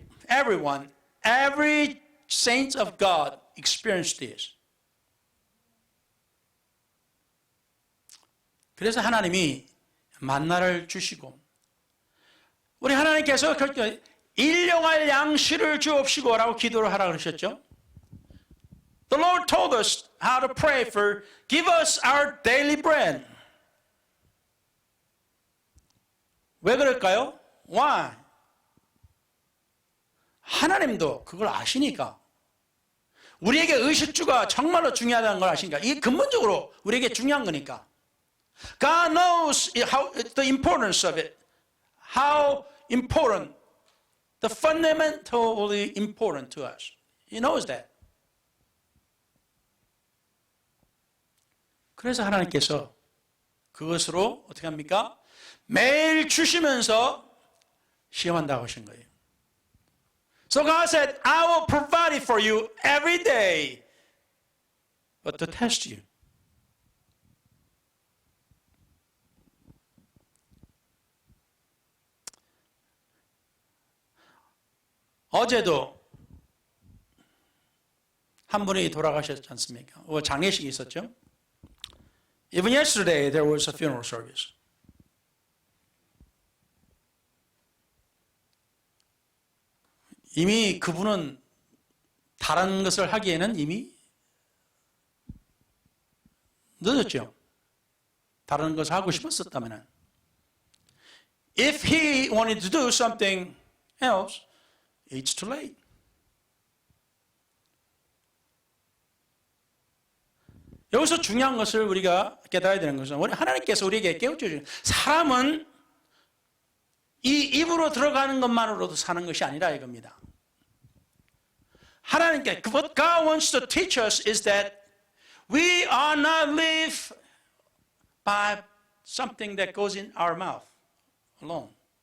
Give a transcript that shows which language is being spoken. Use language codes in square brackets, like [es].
[en] Everyone, every saint of God experienced this. [ko] 그래서 하나님이 만나를 주시고, 우리 하나님께서 일용할 양식을 주옵시고 라고 기도를 하라 그러셨죠. [en] The Lord told us how to pray for give us our daily bread. [ko] 왜 그럴까요? [en] Why? [ko] 하나님도 그걸 아시니까. 우리에게 의식주가 정말로 중요하다는 걸 아시니까. 이게 근본적으로 우리에게 중요한 거니까. [en] God knows the importance of it. How important, the fundamentally important to us. He knows that. [ko] 그래서 하나님께서 그것으로 어떻게 합니까? 매일 주시면서 시험한다고 하신 거예요. [en] So God said, I will provide it for you every day, but to test you. [ko] 어제도 한 분이 돌아가셨지 않습니까? 장례식이 있었죠. [en] Even yesterday there was a funeral service. [ko] 이미 그분은 다른 것을 하기에는 이미 늦었죠. 다른 것을 하고 싶었었다면. [en] If he wanted to do something else, it's too late. [ko] 여기서 중요한 것을 우리가 깨달아야 되는 것은 우리 하나님께서 우리에게 깨우쳐주는 사람은 이 입으로 들어가는 것만으로도 사는 것이 아니라 이겁니다. 하나님께 [en] what God wants to teach us is that we are not live by something that goes in our mouth alone.